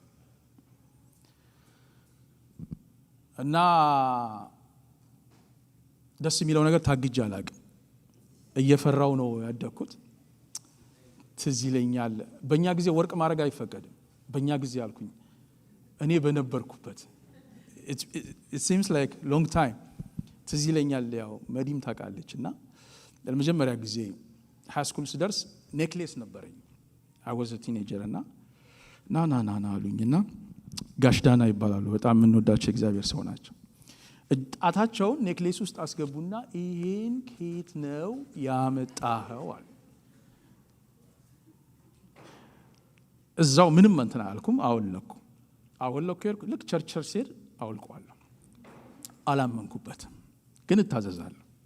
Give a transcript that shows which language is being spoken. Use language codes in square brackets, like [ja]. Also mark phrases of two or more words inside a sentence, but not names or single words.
[am] እና ደስ የሚለው ነገር ታግጄ አላቅም። እየፈራው ነው ያደግኩት። ትዝ ይለኛል በእኛ ጊዜ ወርቅ ማድረግ አይፈቀድም። በእኛ ጊዜ አልኩኝ እኔ በነበርኩበት [en] it seems like long time። [am] ትዝ ይለኛል ያው መዲም ታውቃለች እና ለመጀመሪያ ጊዜ [en] high school [am] ስደርስ ኔክሌስ ነበረኝ። [en] I was a teenager [am] እና ና አሉኝና ጋሽ ዳና ይባላሉ። በጣም የምንወዳቸው እግዚአብሔር ሰው ናቸው። ጣታቸውን ኔክሌስ ውስጥ አስገቡና ይሄን ከየት ነው ያመጣኸው አሉ። እዛው ምንም እንትን አልኩም። አወለኩ ልክ ቸርች ሲሄድ አወልቀዋለሁ። አላመንኩበትም ግን እታዘዛለሁ።